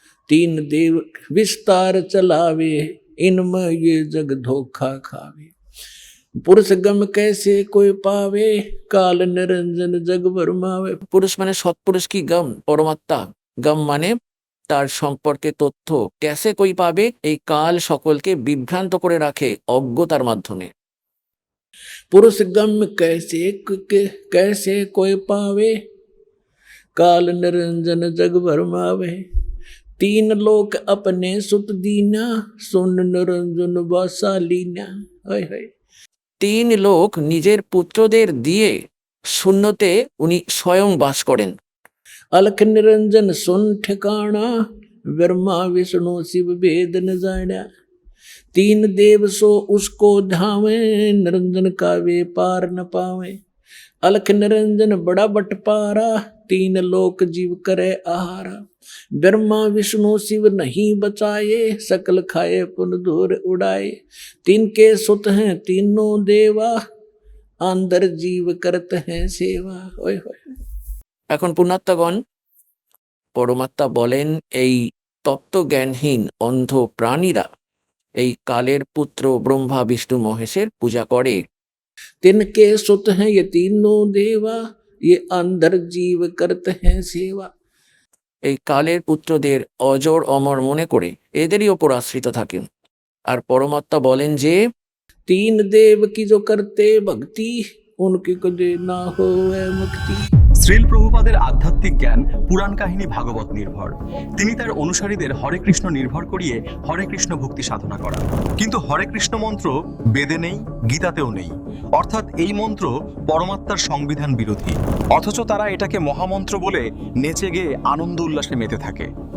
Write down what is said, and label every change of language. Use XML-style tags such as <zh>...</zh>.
<hi>तीन देव विस्तार चलावे, इनमें ये जग धोखा खावे। पुरुष गम कैसे कोई पावे, काल निरंजन जग भरमावे। पुरुष माने सत्पुरुष की गम, परमात्मा। गम माने</hi> <bn>তার সম্পর্কে তথ্য,</bn> <hi>कैसे कोई</hi> <bn>পাবে, এই কাল সকলকে বিভ্রান্ত করে রাখে অজ্ঞতার মাধ্যমে।</bn> <hi>पुरुष गम कैसे कोई पावे, काल निरंजन जग भरमावे। तीन लोक अपने सुत दीना, सुन निरंजन बासालीना।</hi> <bn>তিন লোক নিজের পুত্রদের দিয়ে শূন্যতে উনি স্বয়ং বাস করেন।</bn> <hi>अलख निरंजन सुन ठिकाना, ब्रह्मा विष्णु शिव वेद न जाना। तीन देव सो उसको धावे, निरंजन का वे पार न पावे। अलख निरंजन बड़ा बटपारा, तीन लोक जीव करे आहारा, ब्रह्मा विष्णु शिव नहीं बचाए, सकल खाए पुन धूर उड़ाए, तिनके सुत हैं तीनों देवा, अंदर जीव करते हैं सेवा। ओए होए।</hi> <bn>এখন পুণ্যাত্মাগণ, পরমাত্মা বলেন এই তত্ত্বজ্ঞানহীন অন্ধ প্রাণীরা এই কালের পুত্র ব্রহ্মা বিষ্ণু মহেশের পূজা করে।</bn> <hi>तिनके सुत हैं ये तीनों देवा, ये अंदर जीव करते हैं सेवा।</hi> <bn>এই কালের পুত্রদের অজর অমর মনে করে এদেরই ওপর আশ্রিত থাকেন। আর পরমাত্মা বলেন যে</bn> <hi>तीन देव की जो करते भक्ति, उनकी कदे ना होए मुक्ति।</hi> <bn>শ্রীল প্রভুপাদের আধ্যাত্মিক জ্ঞান পুরাণ কাহিনী ভাগবত নির্ভর। তিনি তার অনুসারীদের হরে কৃষ্ণ নির্ভর করিয়ে হরে কৃষ্ণ ভক্তি সাধনা করা। কিন্তু হরে কৃষ্ণ মন্ত্র বেদে নেই, গীতাতেও নেই। অর্থাৎ এই মন্ত্র পরমাত্মার সংবিধান বিরোধী। অথচ তারা এটাকে মহামন্ত্র বলে নেচে গেয়ে আনন্দ উল্লাসে মেতে থাকে।</bn>